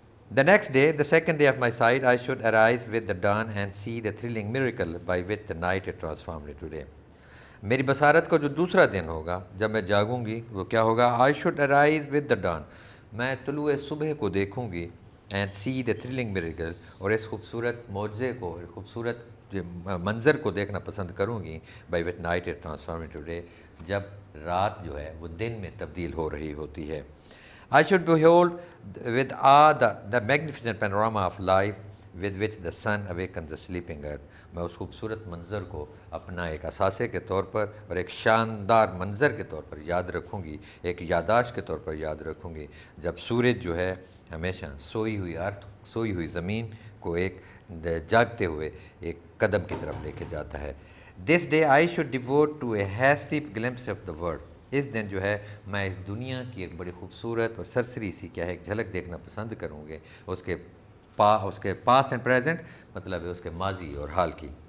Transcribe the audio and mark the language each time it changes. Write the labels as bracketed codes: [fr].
[en] The next day, the second day of my sight, I should arise with the dawn and see the thrilling miracle by which the night had transformed into day. [ur] میری بصارت کا جو دوسرا دن ہوگا جب میں جاگوں گی وہ کیا ہوگا؟ [en] I should arise with the dawn. [ur] میں طلوع صبح کو دیکھوں گی [en] and see the thrilling miracle، [ur] اور اس خوبصورت معجزے کو، خوبصورت منظر کو دیکھنا پسند کروں گی [en] by which night is transformed into day، [ur] جب رات جو ہے وہ دن میں تبدیل ہو رہی ہوتی ہے. [en] I should behold with awe the magnificent panorama of life with which the sun awakens the sleeping earth. [ur] میں اس خوبصورت منظر کو اپنا ایک اثاثے کے طور پر اور ایک شاندار منظر کے طور پر یاد رکھوں گی، ایک یادداشت کے طور پر یاد رکھوں گی جب سورج جو ہے ہمیشہ سوئی ہوئی ارتھ، سوئی ہوئی زمین کو ایک جاگتے ہوئے ایک قدم کی طرف لے کے جاتا ہے. [en] This day I should devote to a hasty glimpse of the world. [ur] اس دن جو ہے میں اس دنیا کی ایک بڑی خوبصورت اور سرسری سی کیا ہے ایک جھلک دیکھنا پسند کروں گے، اس کے اس کے [en] past and present [ur] مطلب ہے اس کے ماضی اور حال کی.